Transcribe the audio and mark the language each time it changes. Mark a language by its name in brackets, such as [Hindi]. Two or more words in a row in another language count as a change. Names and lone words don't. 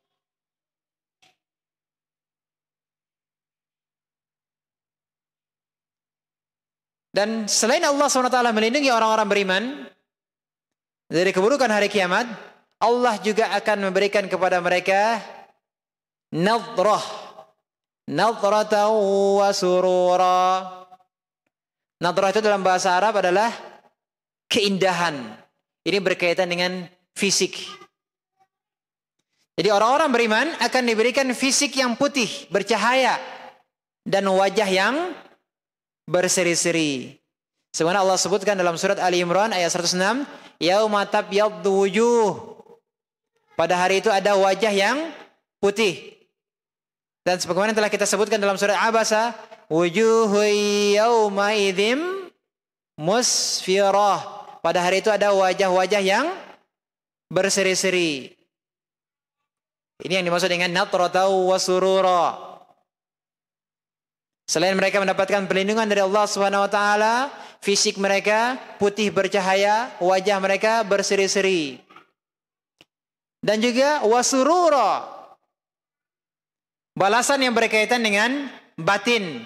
[Indonesian] Dan selain Allah SWT melindungi orang-orang beriman dari keburukan hari kiamat, Allah juga akan memberikan kepada mereka nadrah, [Arabic] نضرة وسرورا. [Indonesian] Nadrah itu dalam bahasa Arab adalah keindahan. Ini berkaitan dengan fisik. Jadi orang-orang beriman akan diberikan fisik yang putih, bercahaya, dan wajah yang berseri-seri. Sebagaimana Allah sebutkan dalam surat Ali Imran ayat 106, [Arabic] يوم تبيض وجوه. [Indonesian] Pada hari itu ada wajah yang putih. Dan sebagaimana telah kita sebutkan dalam surat Abasa, [Arabic] وجوه يومئذ مسفرة. [Indonesian] Pada hari itu ada wajah-wajah yang berseri-seri. Ini yang dimaksud dengan [Arabic] نضرة وسرورا. [Indonesian] Selain mereka mendapatkan perlindungan dari Allah [Arabic] سبحانه وتعالى, [Indonesian] fisik mereka putih bercahaya, wajah mereka berseri-seri. Dan juga wasurura. Balasan yang berkaitan dengan batin.